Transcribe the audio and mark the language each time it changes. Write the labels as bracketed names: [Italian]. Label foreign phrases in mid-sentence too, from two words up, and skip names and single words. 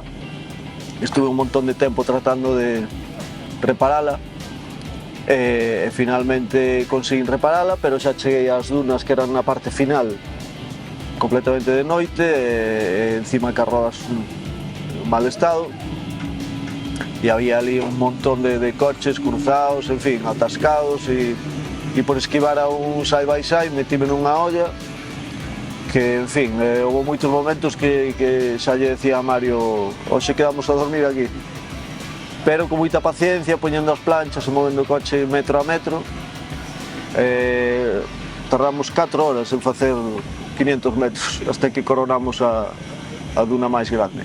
[Galician] Estuve un montón de tempo tratando de reparala e finalmente conseguín reparala, pero xa cheguei ás dunas que eran na parte final completamente de noite e encima que as rodas en mal estado e había ali un montón de coches cruzados, en fin, atascados e por esquivar a un [English] side by side [Galician] metíme nunha olla que, en fin, houve moitos momentos que xa lle decía a Mario: hoxe quedamos a dormir aquí. Pero con moita paciencia, poñendo as planchas e movendo o coche metro a metro, tardamos 4 horas en facer 500 metros hasta que coronamos a duna máis grande.